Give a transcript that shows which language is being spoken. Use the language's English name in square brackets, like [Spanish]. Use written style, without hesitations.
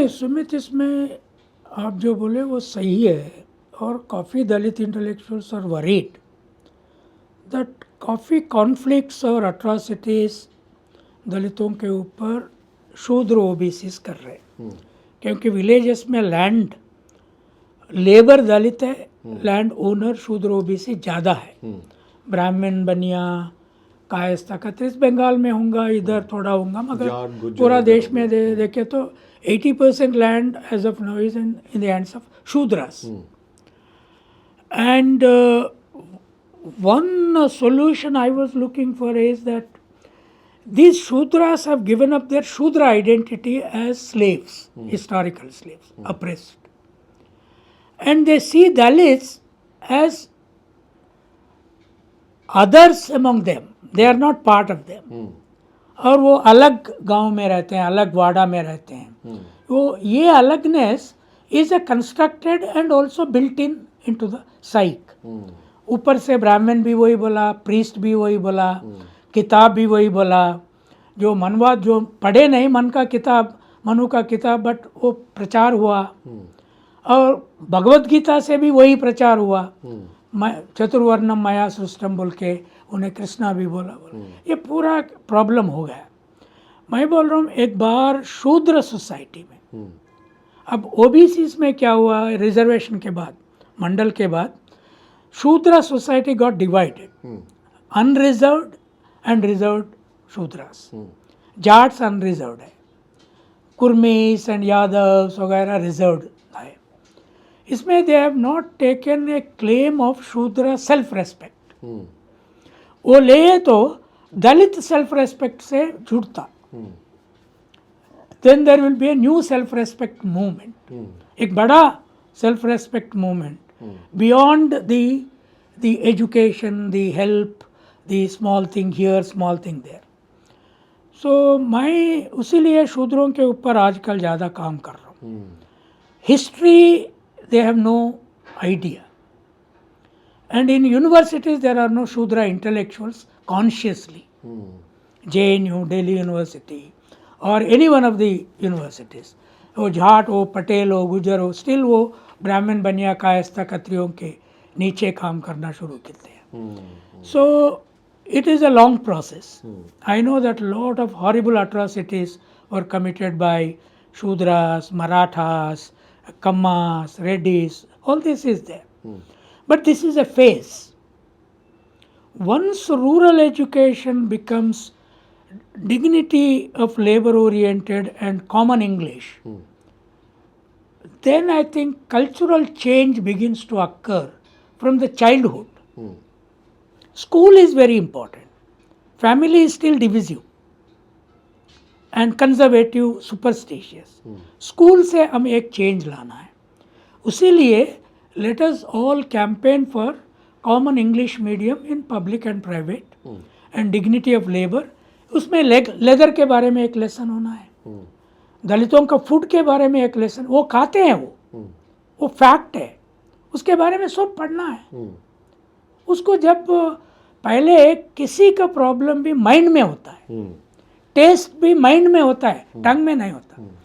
[Hindi] नहीं सुमित, इसमें आप जो बोले वो सही है और काफ़ी दलित इंटेलेक्चुअल्स [English] are worried that [Hindi] काफ़ी कॉन्फ्लिक्ट्स और अट्रॉसिटीज़ दलितों के ऊपर शूद्र ओबीसीज कर रहे हैं, क्योंकि विलेजेस में लैंड लेबर दलित है, लैंड ओनर शूद्र ओबीसी ज़्यादा है। ब्राह्मण बनिया कायस्था का तो इस बंगाल में होगा, इधर थोड़ा होगा, मगर पूरा देश में देखे तो 80% [English] Land as of now is in the hands of Shudras. And one solution I was looking for is that these Shudras have given up their Shudra identity as slaves, historical slaves, oppressed. And they see Dalits as others among them. They are not part of them. [Hindi] और वो अलग गांव में रहते हैं, अलग वाड़ा में रहते हैं। वो ये अलगनेस [English] is a constructed and also built into the psyche. [Hindi] ऊपर से ब्राह्मण भी वही बोला, प्रीस्ट भी वही बोला, किताब भी वही बोला, जो मनवाद जो पढ़े नहीं मन का किताब, मनु का किताब, बट वो प्रचार हुआ। और भगवत गीता से भी वही प्रचार हुआ, चतुर्वर्णम मया सृष्टम बोल के उन्हें कृष्णा भी बोला। ये पूरा प्रॉब्लम हो गया। मैं बोल रहा हूँ एक बार शूद्र सोसाइटी में, अब ओबीसीज में क्या हुआ, रिजर्वेशन के बाद, मंडल के बाद, [English] Shudra society got divided, unreserved and reserved Shudras. [Hindi] Jats unreserved है, कुर्मीस एंड यादव्स वगैरह रिजर्व्ड है। इसमें [English] They have not taken a claim of Shudra self respect. [Hindi] वो ले तो दलित सेल्फ रेस्पेक्ट से जुड़ता, [English] then there will be a new self-respect movement, [Hindi] एक बड़ा [English] self-respect movement beyond the education, the help, the small thing here, small thing there. [Hindi] So मैं उसीलिए शूद्रों के ऊपर आजकल ज़्यादा काम कर रहा हूँ। History [English] they have no idea. And in universities, there are no Shudra intellectuals consciously. JNU, Delhi University, or any one of the universities. [Hindi] वो जाट हो, पटेल हो, गुजर हो, स्टिल वो ब्राह्मण बनिया कायस्था खत्रियों के नीचे काम करना शुरू करते हैं. [English] So it is a long process. I know that a lot of horrible atrocities were committed by Shudras, Marathas, Kammas, Reddys. All this is there. But this is a phase. Once rural education becomes dignity of labor oriented and common English, then I think cultural change begins to occur from the childhood. School is very important. Family is still divisive and conservative, superstitious. [Hindi] School से हम एक change लाना है. उसीलिए [English] let us all campaign for common English medium in public and private and dignity of labor. [Hindi] उसमें leather के बारे में एक लेसन होना है, दलितों का फूड के बारे में एक लेसन, वो खाते हैं वो फैक्ट है, उसके बारे में सब पढ़ना है. उसको जब पहले किसी का प्रॉब्लम भी माइंड में होता है, टेस्ट भी माइंड में होता है, टंग में नहीं होता.